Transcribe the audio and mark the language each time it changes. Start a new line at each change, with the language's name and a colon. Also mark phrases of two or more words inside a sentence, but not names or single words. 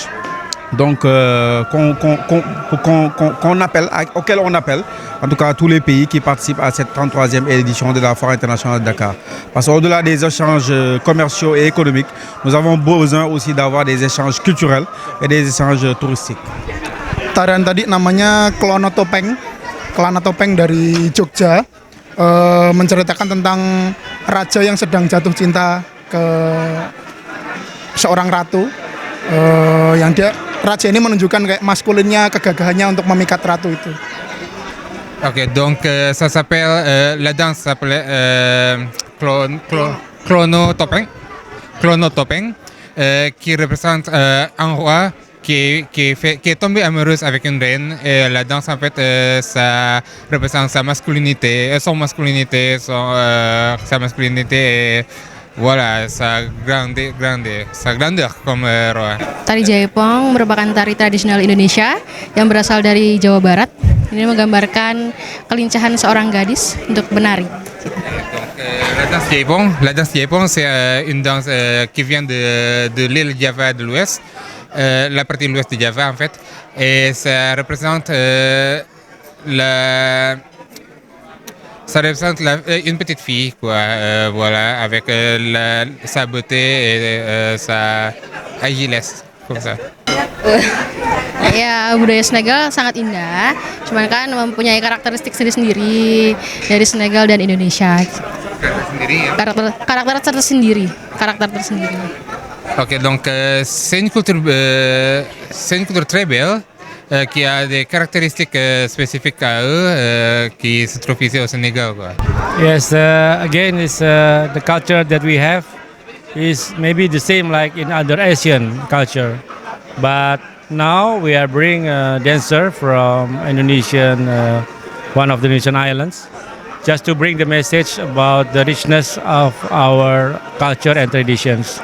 French: Donc auquel on appelle en tout cas tous les pays qui participent à cette 33e édition de la Foire internationale de Dakar. Parce qu'au-delà des échanges commerciaux et économiques, nous avons besoin aussi d'avoir des échanges culturels et des échanges touristiques.
Indonesian: Tarian tadi namanya Klono Topeng dari Jogja, menceritakan tentang raja yang sedang jatuh cinta ke seorang ratu, yang raja ini menunjukkan kayak maskulinnya, kegagahannya untuk memikat ratu itu.
French: Ok, donc ça s'appelle, la danse s'appelle Klono Topeng, qui représente un roi qui est tombé amoureuse avec une reine. Et la danse, en fait, ça représente sa masculinité, sa masculinité. Voilà, sa grandeur comme roi.
Indonesian: Tari Jaipong merupakan tari tradisional Indonesia yang berasal dari Jawa Barat. Ini menggambarkan kelincahan seorang gadis untuk menari.
French: La danse Jaipong, c'est une danse qui vient de l'île Java de l'Ouest, la partie de l'Ouest de Java en fait, et ça représente ça représente une petite fille, quoi, voilà, avec sa beauté et sa agilesse, comme ça.
Indonesian: Ya, budaya Senegal sangat indah, cuman kan mempunyai karakteristik sendiri-sendiri dari Senegal dan Indonesia. Karakter tersendiri.
French: Ok, donc c'est une culture très belle. Qui a des caractéristiques spécifiques à eux qui se trouvent ici au Sénégal. Quoi.
English: Yes, again, it's, the culture that we have is maybe the same like in other Asian culture. But now we are bringing a dancer from Indonesian, one of the Indonesian islands, just to bring the message about the richness of our culture and traditions.